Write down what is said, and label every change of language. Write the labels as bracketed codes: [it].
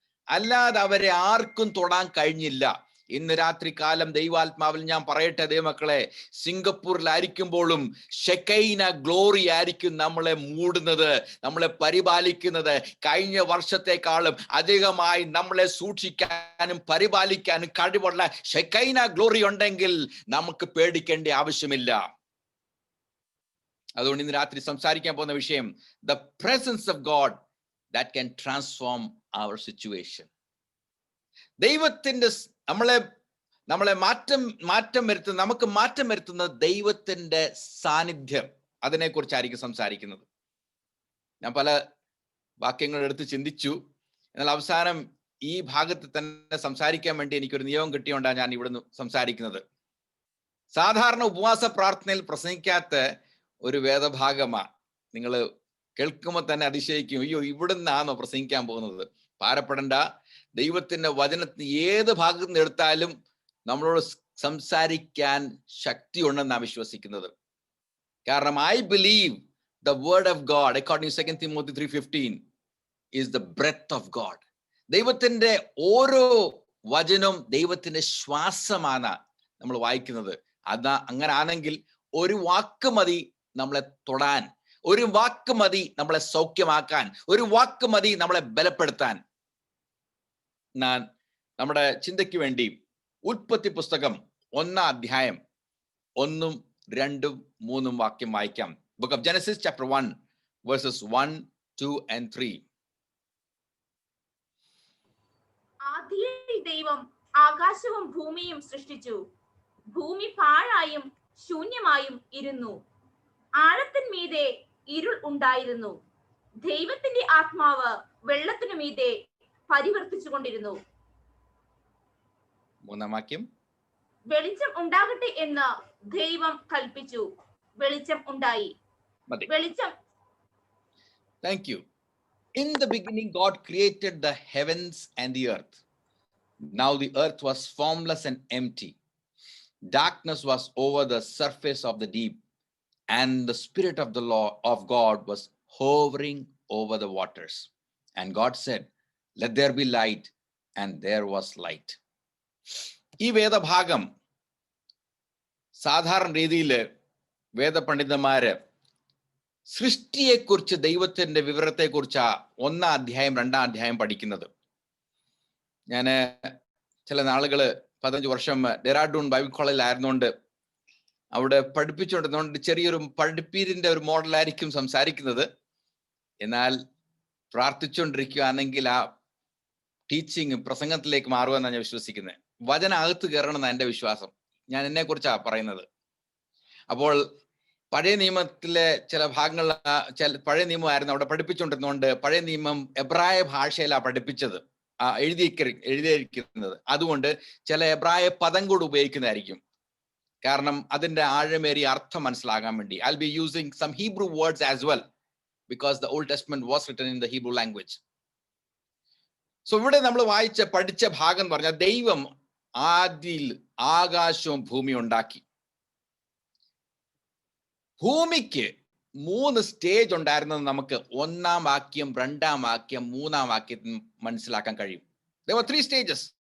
[ml] അല്ലാതെ അവരെ ആർക്കും തൊടാൻ കഴിഞ്ഞില്ല. ഇന്ന് രാത്രി കാലം ദൈവാത്മാവിൽ ഞാൻ പറയട്ടെ ദൈവമക്കളെ, സിംഗപ്പൂരിലായിരിക്കുമ്പോഴും ഷെക്കൈന ഗ്ലോറി ആയിരിക്കും നമ്മളെ മൂടുന്നത്, നമ്മളെ പരിപാലിക്കുന്നത്. കഴിഞ്ഞ വർഷത്തെക്കാളും അധികമായി നമ്മളെ സൂക്ഷിക്കാനും പരിപാലിക്കാനും കഴിവുള്ള ഷെക്കൈന ഗ്ലോറി ഉണ്ടെങ്കിൽ നമുക്ക് പേടിക്കേണ്ട ആവശ്യമില്ല. അതുകൊണ്ട് ഇന്ന് രാത്രി സംസാരിക്കാൻ പോകുന്ന വിഷയം [en] the presence of God that can transform our situation. [ml] ദൈവത്തിന്റെ നമ്മളെ മാറ്റം വരുത്തുന്ന, നമുക്ക് മാറ്റം വരുത്തുന്ന ദൈവത്തിന്റെ സാന്നിധ്യം, അതിനെക്കുറിച്ചായിരിക്കും സംസാരിക്കുന്നത്. ഞാൻ പല വാക്യങ്ങൾ എടുത്ത് ചിന്തിച്ചു. എന്നാൽ അവസാനം ഈ ഭാഗത്ത് തന്നെ സംസാരിക്കാൻ വേണ്ടി എനിക്കൊരു നിയമം കിട്ടിയോണ്ടാണ് ഞാൻ ഇവിടുന്ന് സംസാരിക്കുന്നത്. സാധാരണ ഉപവാസ പ്രാർത്ഥനയിൽ പ്രസംഗിക്കാത്ത ഒരു വേദഭാഗമാ. നിങ്ങൾ കേൾക്കുമ്പോൾ തന്നെ അതിശയിക്കും, അയ്യോ ഇവിടുന്നാണോ പ്രസംഗിക്കാൻ പോകുന്നത്? ഭാരപ്പെടണ്ട. ദൈവത്തിന്റെ വചനത്തിന് ഏത് ഭാഗത്ത് നിന്ന് എടുത്താലും നമ്മളോട് സംസാരിക്കാൻ ശക്തി ഉണ്ടെന്നാണ് വിശ്വസിക്കുന്നത്. [en] കാരണം I believe the word of God, according to 2 Timothy 3:15, is the breath of God. [ml] ദൈവത്തിന്റെ ഓരോ വചനവും ദൈവത്തിന്റെ ശ്വാസമാണ് നമ്മൾ വായിക്കുന്നത്. അങ്ങനെ ആണെങ്കിൽ ഒരു വാക്ക് മതി നമ്മളെ തൊടാൻ, ഒരു വാക്ക് മതി നമ്മളെ സൗഖ്യമാക്കാൻ, ഒരു വാക്ക് മതി നമ്മളെ ബലപ്പെടുത്താൻ. ഞാൻ നമ്മുടെ ചിന്തയ്ക്ക് വേണ്ടി ഉൽപ്പത്തി പുസ്തകം 1-ാം അധ്യായം 1, 2, 3 വാക്യം വായിക്കാം. [en] Book of Genesis chapter 1 verses 1, 2 and 3. [ml] ആദിയിൽ ദൈവം ആകാശവും ഭൂമിയും സൃഷ്ടിച്ചു. ഭൂമി പാഴായും ശൂന്യമായും ഇരുന്നു. ആഴത്തിന്മീതെ ഇരുൾ ഉണ്ടായിരുന്നു. ദൈവത്തിന്റെ ആത്മാവ് വെള്ളത്തിനു മീതെ പരിവർത്തിച്ചുകൊണ്ടിരുന്നു. 3-ാം വാക്യം. വെളിച്ചം ഉണ്ടാകട്ടെ എന്ന് ദൈവം കൽപ്പിച്ചു. വെളിച്ചം ഉണ്ടായി. വെളിച്ചം. [en] Thank you. In the beginning, God created the heavens and the earth. Now the earth was formless and empty. Darkness was over the surface of the deep, and the Spirit of the Lord of God was hovering over the waters. And God said, "Let there be light," and there was light. [ml] ഈ വേദഭാഗം സാധാരണ രീതിയിൽ വേദപണ്ഡിതന്മാര് സൃഷ്ടിയെക്കുറിച്ച്, ദൈവത്തിന്റെ വിവരത്തെക്കുറിച്ച് 1-ാം അധ്യായം 2-ാം അധ്യായം പഠിക്കുന്നത്. ഞാൻ ചില നാളുകള് 15 വർഷം ഡെറാഡൂൺ ബൈബിൾ കോളേജിലായിരുന്നുകൊണ്ട് അവിടെ പഠിപ്പിച്ചുകൊണ്ടിരുന്നതുകൊണ്ട് ചെറിയൊരു പഠിപ്പീരിന്റെ ഒരു മോഡലായിരിക്കും സംസാരിക്കുന്നത്. എന്നാൽ പ്രാർത്ഥിച്ചുകൊണ്ടിരിക്കുകയാണെങ്കിൽ ആ ടീച്ചിങ് പ്രസംഗത്തിലേക്ക് മാറുമെന്നാണ് ഞാൻ വിശ്വസിക്കുന്നത്. വചന അകത്ത് കയറണം എന്നാണ് എൻ്റെ വിശ്വാസം. ഞാൻ എന്നെ കുറിച്ചാണ് പറയുന്നത്. അപ്പോൾ പഴയ നിയമത്തിലെ ചില ഭാഗങ്ങൾ, പഴയ നിയമമായിരുന്നു അവിടെ പഠിപ്പിച്ചുകൊണ്ടിരുന്നതുകൊണ്ട് പഴയ നിയമം എബ്രായ ഭാഷയിലാണ് പഠിപ്പിച്ചത്, എഴുതിയിരിക്കുന്നത്. അതുകൊണ്ട് ചില എബ്രായ പദം കൂടി ഉപയോഗിക്കുന്നതായിരിക്കും, കാരണം അതിന്റെ ആഴമേറിയ അർത്ഥം മനസ്സിലാകാൻ വേണ്ടി. [en] I'll be using some Hebrew words as well because the Old Testament was written in the Hebrew language. [ml] So ഇവിടെ നമ്മൾ പഠിച്ച ഭാഗം എന്ന് പറഞ്ഞാൽ ദൈവം ആദിയിൽ ആകാശവും ഭൂമിയും ഉണ്ടാക്കി. ഭൂമിക്ക് 3 സ്റ്റേജ് ഉണ്ടായിരുന്നത് നമുക്ക് 1-ാം വാക്യം, 2-ാം വാക്യം, 3-ാം വാക്യത്തിൽ മനസ്സിലാക്കാൻ കഴിയും. [en] There were 3 stages.